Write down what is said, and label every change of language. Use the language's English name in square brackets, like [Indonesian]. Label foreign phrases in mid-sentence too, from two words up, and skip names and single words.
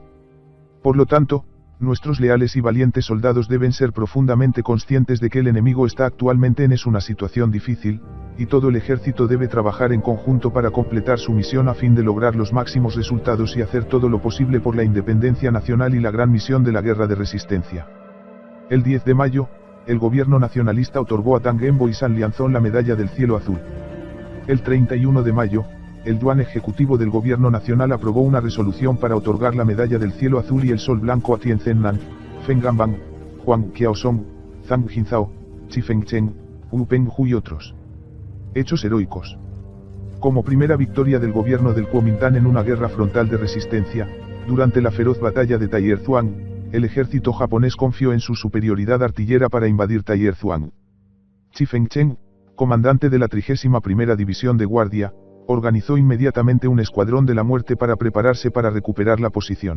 [Spanish] Por lo tanto, nuestros leales y valientes soldados deben ser profundamente conscientes de que el enemigo está actualmente en una situación difícil, y todo el ejército debe trabajar en conjunto para completar su misión a fin de lograr los máximos resultados y hacer todo lo posible por la independencia nacional y la gran misión de la guerra de resistencia. El 10 de mayo, el gobierno nacionalista otorgó a Tang Genbo y San Lianzong la Medalla del Cielo Azul. El 31 de mayo, el Yuan Ejecutivo del Gobierno Nacional aprobó una resolución para otorgar la Medalla del Cielo Azul y el Sol Blanco a Tien Tsen Nan, Feng Ganbang, Huang Qiaosong, Zhang Jinzhao, Chi Fengchen, Wu Penghu y otros. Hechos heroicos. Como primera victoria del gobierno del Kuomintang en una guerra frontal de resistencia, durante la feroz batalla de Taiyuan, el ejército japonés confió en su superioridad artillera para invadir Taiyuan. Chi Fengchen, comandante de la 31ª División de Guardia, organizó inmediatamente un escuadrón de la muerte para prepararse para recuperar la posición.